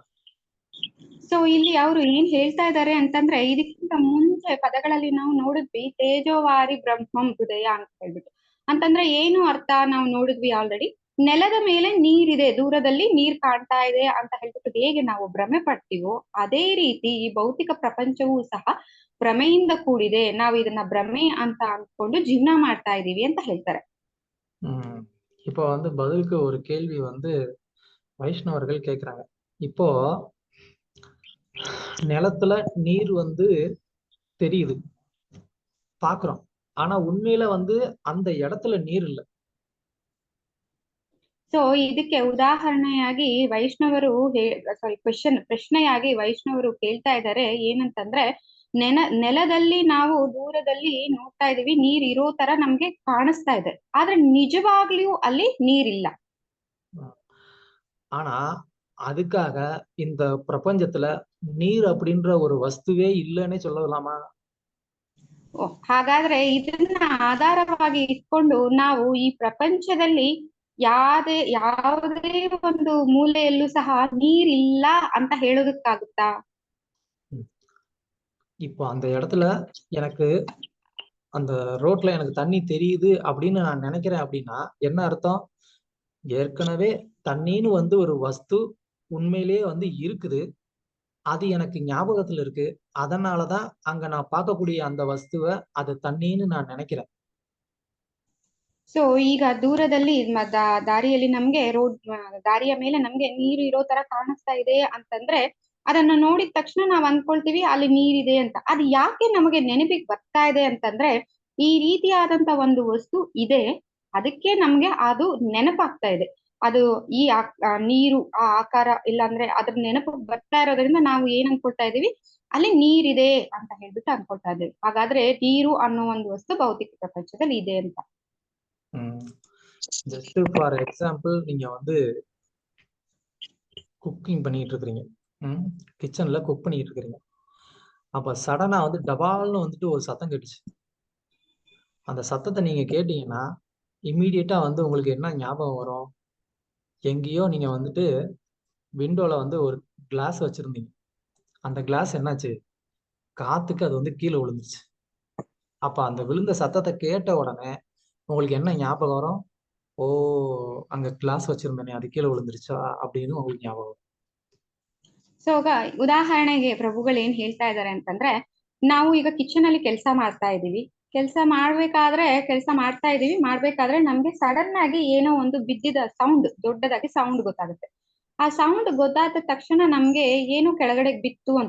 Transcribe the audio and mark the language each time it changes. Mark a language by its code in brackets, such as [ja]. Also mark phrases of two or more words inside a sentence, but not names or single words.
[kn] ಸೊ ಇಲ್ಲಿ ಅವರು ಏನ್ ಹೇಳ್ತಾ ಇದ್ದಾರೆ ಅಂತಂದ್ರೆ, ಇದಕ್ಕಿಂತ ಮುಂಚೆ ಪದಗಳಲ್ಲಿ ನಾವು ನೋಡಿದ್ವಿ [sa] ತೇಜೋವಾರಿ ಬ್ರಹ್ಮಂ ಹೃದಯ [kn] ಅಂತ ಹೇಳ್ಬಿಟ್ಟು. ಅಂತಂದ್ರೆ ಏನು ಅರ್ಥ ನಾವು ನೋಡಿದ್ವಿ ಆಲ್ರೆಡಿ. ನೆಲದ ಮೇಲೆ ನೀರಿದೆ, ದೂರದಲ್ಲಿ ನೀರ್ ಕಾಣ್ತಾ ಇದೆ ಅಂತ ಹೇಳ್ಬಿಟ್ಟು ಹೇಗೆ ನಾವು ಭ್ರಮೆ ಪಡ್ತೀವೋ, ಅದೇ ರೀತಿ ಈ ಭೌತಿಕ ಪ್ರಪಂಚವೂ ಸಹ ಭ್ರಮೆಯಿಂದ ಕೂಡಿದೆ. ನಾವು ಇದನ್ನ ಭ್ರಮೆ ಅಂತ ಅನ್ಕೊಂಡು ಜೀವನ ಮಾಡ್ತಾ ಇದೀವಿ ಅಂತ ಹೇಳ್ತಾರೆ. [ta] இப்போ பதிலுக்கு ஒரு கேள்வி வைஷ்ணவர்கள் கேக்குறாங்க. இப்போ நிலத்துல நீர் தெரியுது, பாக்குறோம். ஆனா உண்மையில அந்த இடத்துல நீர் இல்ல. [kn] ಸೊ ಇದಕ್ಕೆ ಉದಾಹರಣೆಯಾಗಿ ವೈಷ್ಣವರು ಪ್ರಶ್ನೆಯಾಗಿ ವೈಷ್ಣವರು ಕೇಳ್ತಾ ಇದ್ದಾರೆ ಏನಂತಂದ್ರೆ, ನೆಲದಲ್ಲಿ ನಾವು ದೂರದಲ್ಲಿ ನೋಡ್ತಾ ಇದೀವಿ, ನೀರ್ ಇರೋ ತರ ನಮ್ಗೆ ಕಾಣಿಸ್ತಾ ಇದೆ, ಆದ್ರೆ ನಿಜವಾಗ್ಲೂ ಅಲ್ಲಿ ನೀರಿಲ್ಲ. [ta] ஆனா அதுக்காக இந்த பிரபஞ்சத்துல நீர் அப்படின்ற ஒரு ವಸ್ತುವೇ இல்லைன்னே சொல்லலாமா? [kn] ಹಾಗಾದ್ರೆ ಇದನ್ನ ಆಧಾರವಾಗಿ ಇಟ್ಕೊಂಡು ನಾವು ಈ ಪ್ರಪಂಚದಲ್ಲಿ ಯಾವುದೇ ಒಂದು ಮೂಲೆಯಲ್ಲೂ ಸಹ ನೀರಿಲ್ಲ ಅಂತ ಹೇಳೋದಕ್ಕಾಗುತ್ತಾ? [ta] இப்போ அந்த இடத்துல எனக்கு அந்த ரோட்ல எனக்கு தண்ணி தெரியுது அப்படின்னு நான் நினைக்கிறேன் அப்படின்னா என்ன அர்த்தம்? ஏற்கனவே தண்ணின்னு ஒரு வஸ்து உண்மையிலேயே இருக்குது, அது எனக்கு ஞாபகத்துல இருக்கு. அதனாலதான் அங்க நான் பார்க்கக்கூடிய அந்த வஸ்துவை அது தண்ணின்னு நான் நினைக்கிறேன். [kn] ಸೊ ಈಗ ದೂರದಲ್ಲಿ ದಾರಿಯಲ್ಲಿ ನಮ್ಗೆ ದಾರಿಯ ಮೇಲೆ ನಮ್ಗೆ ನೀರು ಇರೋ ತರ ಕಾಣಿಸ್ತಾ ಇದೆ ಅಂತಂದ್ರೆ, ಅದನ್ನ ನೋಡಿದ ತಕ್ಷಣ ನಾವ್ ಅನ್ಕೊಳ್ತೀವಿ ಅಲ್ಲಿ ನೀರಿದೆ ಅಂತ. ಅದು ಯಾಕೆ ನಮಗೆ ನೆನಪಿಗೆ ಬರ್ತಾ ಇದೆ ಅಂತಂದ್ರೆ, ಈ ರೀತಿಯಾದಂತ ಒಂದು ವಸ್ತು ಇದೆ, ಅದಕ್ಕೆ ನಮ್ಗೆ ಅದು ನೆನಪಾಗ್ತಾ ಇದೆ. ಅದು ಈ ನೀರು ಆ ಆಕಾರ ಇಲ್ಲಾಂದ್ರೆ ಅದ್ರ ನೆನಪು ಬರ್ತಾ ಇರೋದ್ರಿಂದ ನಾವು ಏನ್ ಅನ್ಕೊಳ್ತಾ ಇದೀವಿ, ಅಲ್ಲಿ ನೀರಿದೆ ಅಂತ ಹೇಳ್ಬಿಟ್ಟು ಅನ್ಕೊಳ್ತಾ ಇದ್ದೀವಿ. ಹಾಗಾದ್ರೆ ನೀರು ಅನ್ನೋ ಒಂದು ವಸ್ತು ಭೌತಿಕ ಪ್ರಪಂಚದಲ್ಲಿ ಇದೆ ಅಂತ. [en] Just for example, [ta] நீங்க குக்கிங் பண்ணிட்டு இருக்கிறீங்க, கிச்சன்ல குக் பண்ணிட்டு இருக்கிறீங்க. அப்ப சடனா டபால்னு ஒரு சத்தம் கேட்டுச்சு. அந்த சத்தத்தை நீங்க கேட்டீங்கன்னா இம்மீடியட்டா உங்களுக்கு என்ன ஞாபகம் வரும்? எங்கேயோ நீங்க விண்டோல ஒரு கிளாஸ் வச்சிருந்தீங்க, அந்த கிளாஸ் என்னாச்சு, காத்துக்கு அது கீழே விழுந்துருச்சு. அப்ப அந்த விழுந்த சத்தத்தை கேட்ட உடனே உங்களுக்கு என்ன ஞாபகம் வரும்? ஓ, அங்க கிளாஸ் வச்சிருந்தேனே அது கீழே விழுந்துருச்சா அப்படின்னு உங்களுக்கு ஞாபகம் வரும். [kn] ಸೊ ಉದಾಹರಣೆಗೆ ಪ್ರಭುಗಳು ಏನ್ ಹೇಳ್ತಾ ಇದ್ದಾರೆ ಅಂತಂದ್ರೆ, ನಾವು ಈಗ ಕಿಚನ್ ಅಲ್ಲಿ ಕೆಲಸ ಮಾಡ್ತಾ ಇದೀವಿ, ಕೆಲಸ ಮಾಡ್ಬೇಕಾದ್ರೆ ನಮ್ಗೆ ಸಡನ್ ಆಗಿ ಏನೋ ಒಂದು ಬಿದ್ದಿದ ಸೌಂಡ್, ದೊಡ್ಡದಾಗಿ ಸೌಂಡ್ ಗೊತ್ತಾಗುತ್ತೆ. ಆ ಸೌಂಡ್ ಗೊತ್ತಾದ ತಕ್ಷಣ ನಮ್ಗೆ ಏನು ಕೆಳಗಡೆ ಬಿತ್ತು ಅಂತ.